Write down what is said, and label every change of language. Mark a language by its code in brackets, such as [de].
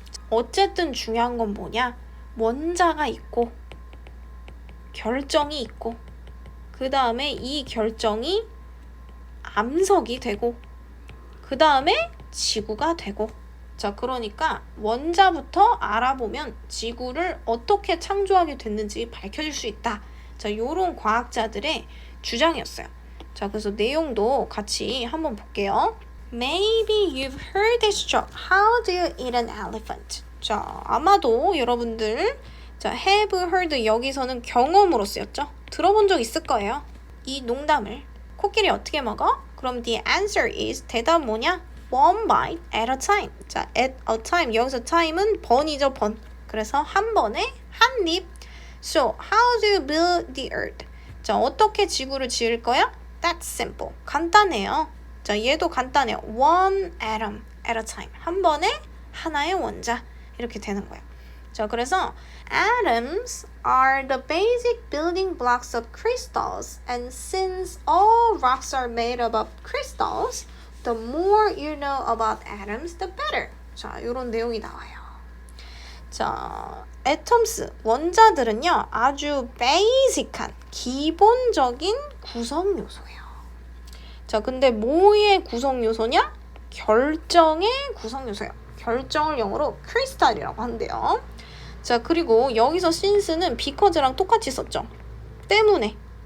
[ko] 어쨌든 중요한 건 뭐냐? 원자가 있고 결정이 있고 그 다음에 이 결정이 암석이 되고 그 다음에 지구가 되고. 자, 그러니까 원자부터 알아보면 지구를 어떻게 창조하게 됐는지 밝혀질 수 있다. 자, 요런 과학자들의 주장이었어요. 자, 그래서 내용도 같이 한번 볼게요. [en] Maybe you've heard this joke. How do you eat an elephant? [ko] 자, 아마도 여러분들 자, [en] have heard [ko] 여기서는 경험으로 쓰였죠? 들어본 적 있을 거예요. 이 농담을 코끼리 어떻게 먹어? 그럼 [en] the answer is [ko] 대답 뭐냐? [en] one bite at a time. 자, at a time. [ko] 여기서 time은 번이죠, 번. 그래서 한 번에 한 입. [en] So, how do you build the earth? [ko] 자, 어떻게 지구를 지을 거야? [en] That's simple. [ko] 간단해요. 자, 얘도 간단해요. [en] One atom at a time. [ko] 한 번에 하나의 원자. 이렇게 되는 거예요. 자, 그래서 [en] atoms are the basic building blocks of crystals. And since all rocks are made up of crystals, the more you know about atoms, the better. [ko] 자, 이런 내용이 나와요. 자, atoms, 원자들은요, 아주 basic한, 기본적인 구성 요소예요. 자, 근데 뭐의 구성 요소냐? 결정의 구성 요소예요. 결정을 영어로 crystal이라고 한대요. 자, 그리고 여기서 since는 because랑 똑같이 썼죠. 때문에.